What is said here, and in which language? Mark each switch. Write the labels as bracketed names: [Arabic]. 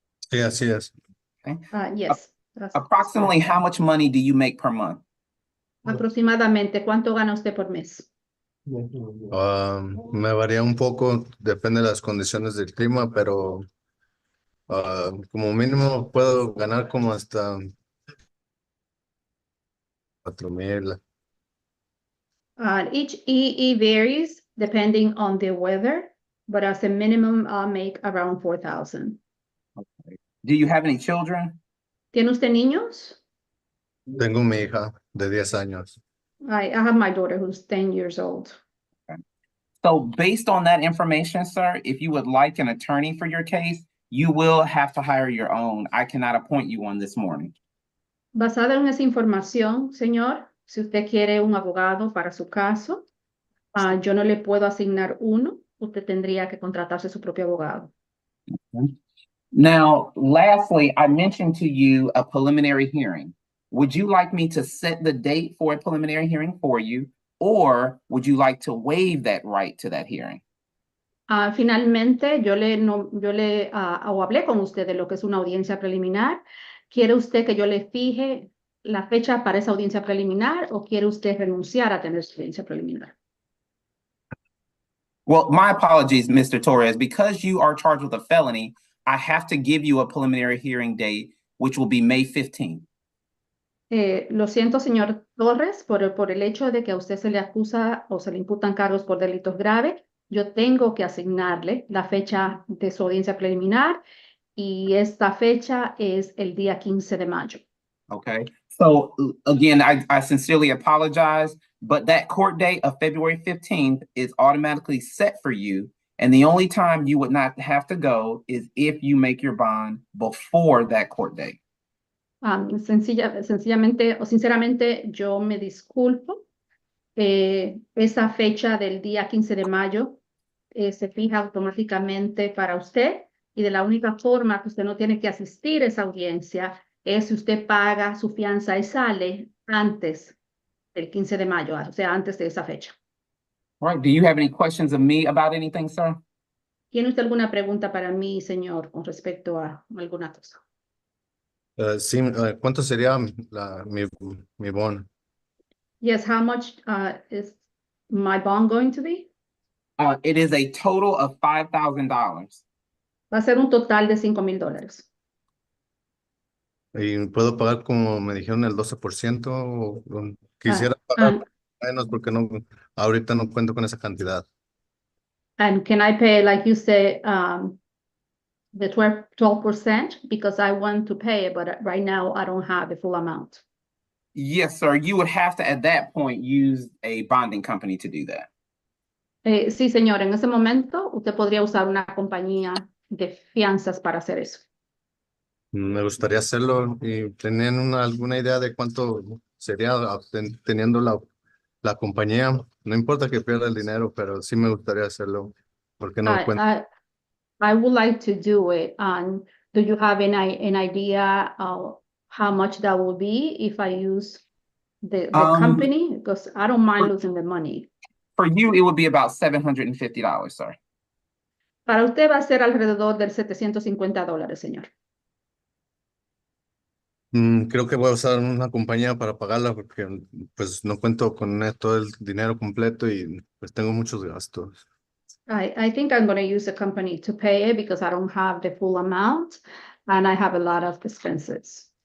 [Spanish] Sí, así es. [English] Yes. Approximately how much money do you make per month? [Spanish] Aproximadamente, ¿cuánto gana usted por mes? Me varía un poco, depende de las condiciones del clima, pero como mínimo puedo ganar como hasta 4,000. [English] It varies depending on the weather, but as a minimum, I'll make around 4,000. Do you have any children? [Spanish] ¿Tiene usted niños? Tengo mi hija de 10 años. [English] I have my daughter who's 10 years old. So based on that information, sir, if you would like an attorney for your case, you will have to hire your own. I cannot appoint you one this morning. [Spanish] Basada en esa información, señor, si usted quiere un abogado para su caso, yo no le puedo asignar uno. Usted tendría que contratarse su propio abogado. [English] Now, lastly, I mentioned to you a preliminary hearing. Would you like me to set the date for a preliminary hearing for you, or would you like to waive that right to that hearing? [Spanish] Finalmente, yo le hablé con usted de lo que es una audiencia preliminar. ¿Quiere usted que yo le fije la fecha para esa audiencia preliminar o quiere usted renunciar a tener su audiencia preliminar? [English] Well, my apologies, Mr. Torres. Because you are charged with a felony, I have to give you a preliminary hearing date, which will be May 15th. [Spanish] Lo siento, señor Torres, por el hecho de que a usted se le acusa o se le imputan cargos por delitos graves. Yo tengo que asignarle la fecha de su audiencia preliminar y esta fecha es el día 15 de mayo. [English] Okay. So again, I sincerely apologize, but that court date of February 15th is automatically set for you. And the only time you would not have to go is if you make your bond before that court date. [Spanish] Sencillamente o sinceramente, yo me disculpo. Esa fecha del día 15 de mayo se fija automáticamente para usted y de la única forma que usted no tiene que asistir a esa audiencia es si usted paga su fianza y sale antes del 15 de mayo, o sea, antes de esa fecha. [English] All right. Do you have any questions of me about anything, sir? [Spanish] ¿Tiene usted alguna pregunta para mí, señor, con respecto a alguna cosa? Sí, ¿cuánto sería mi bono? [English] Yes, how much is my bond going to be? It is a total of $5,000. [Spanish] Va a ser un total de $5,000. Y puedo pagar como me dijeron el 12% o quisiera pagar [English] And, [Spanish] menos porque no, ahorita no cuento con esa cantidad. [English] and can I pay, like you say, the 12%? Because I want to pay it, but right now I don't have the full amount. Yes, sir. You would have to, at that point, use a bonding company to do that. [Spanish] Sí, señor, en ese momento usted podría usar una compañía de fianzas para hacer eso. Me gustaría hacerlo y tenían alguna idea de cuánto sería teniendo la compañía. No importa que pierda el dinero, pero sí me gustaría hacerlo porque no cuento. [English] I would like to do it. And do you have an idea of how much that will be if I use the company? Because I don't mind losing the money. For you, it would be about $750, sir. [Spanish] Para usted va a ser alrededor del $750, señor. Creo que voy a usar una compañía para pagarla porque pues no cuento con todo el dinero completo y pues tengo muchos gastos. [English] I think I'm going to use a company to pay it because I don't have the full amount and I have a lot of expenses.